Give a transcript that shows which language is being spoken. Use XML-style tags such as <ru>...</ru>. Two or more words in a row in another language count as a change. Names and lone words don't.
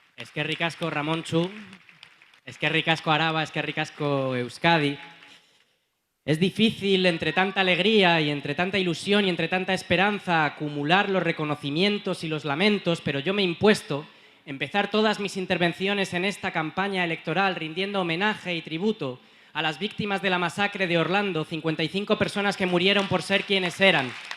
<eu>Eskerrik asko Ramontxu, eskerrik asko Araba, eskerrik asko Euskadi.</eu> <es>Es difícil, entre tanta alegría y entre tanta ilusión y entre tanta esperanza, acumular los reconocimientos y los lamentos, pero yo me he impuesto empezar todas mis intervenciones en esta campaña electoral rindiendo homenaje y tributo a las víctimas de la masacre de Orlando, 55 personas que murieron por ser quienes eran.</es>